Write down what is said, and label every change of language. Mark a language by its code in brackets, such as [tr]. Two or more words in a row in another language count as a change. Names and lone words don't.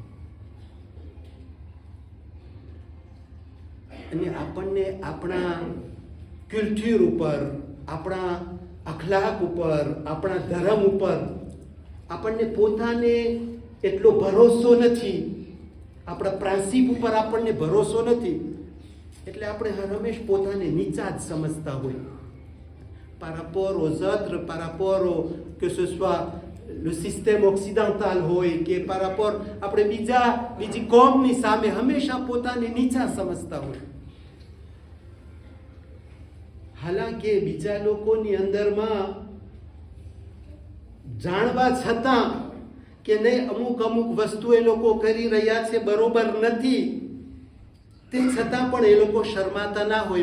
[gu] અને આપણને આપણા કલ્ચર ઉપર, આપણા અખલાક ઉપર, આપણા ધર્મ ઉપર આપણને પોતાને એટલો ભરોસો નથી, આપણા પ્રિન્સિપ ઉપર આપણને ભરોસો નથી, એટલે આપણે હંમેશ પોતાને નીચા જ સમજતા હોય. [fr] par rapport aux autres, par rapport que ce soit le système occidental [gu] હોય કે [fr] par rapport [gu] આપણે બીજી કોમની સામે હંમેશા પોતાને નીચા સમજતા હોય. હાલાકે બીજા લોકોની અંદરમાં જાણવા છતાં કે નહીં અમુક વસ્તુ એ લોકો કરી રહ્યા છે બરોબર નથી, તે છતાં પણ એ લોકો શરમાતા ના હોય.